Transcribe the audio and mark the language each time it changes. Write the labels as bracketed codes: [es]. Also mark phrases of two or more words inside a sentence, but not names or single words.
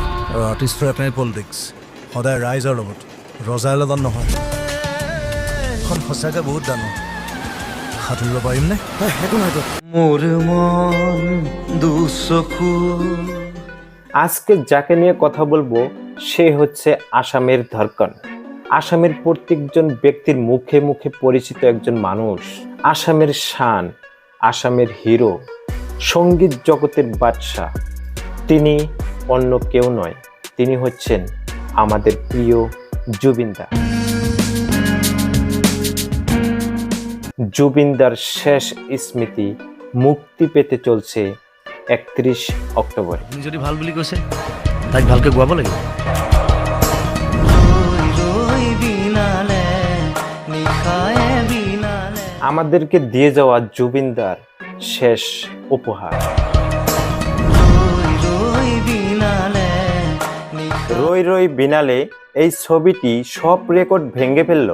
[as] আৰু আৰ্টিষ্টৰ এটাই পলিটিক্স, সদায় ৰাইজৰ লগত, ৰজাৰ লগত নহয়। এখন সঁচাকৈ বহুত ডাঙৰ, সাঁতুৰিব পাৰিমনে? একো নহয়তো। মোর মন দুচকু। [bn] আজকে যাকে নিয়ে কথা বলবো সে হচ্ছে আসামের ধড়কন। আসামের প্রত্যেকজন ব্যক্তির মুখে মুখে পরিচিত একজন মানুষ, আসামের শান, আসামের হিরো, সঙ্গীত জগতের বাদশা। তিনি অন্য কেউ নয়, তিনি হচ্ছেন আমাদের প্রিয় জুবিন দা। জুবিন দার শেষ স্মৃতি মুক্তি পেতে চলছে 31 অক্টোবরে। [as] আপুনি যদি ভাল বুলি কৈছে তাইক ভালকৈ গোৱাব লাগিব। [bn] আমাদেরকে দিয়ে যাওয়া জুবিন দার শেষ উপহার। রই রই বিনালে এই ছবিটি সব রেকর্ড ভেঙে ফেললো।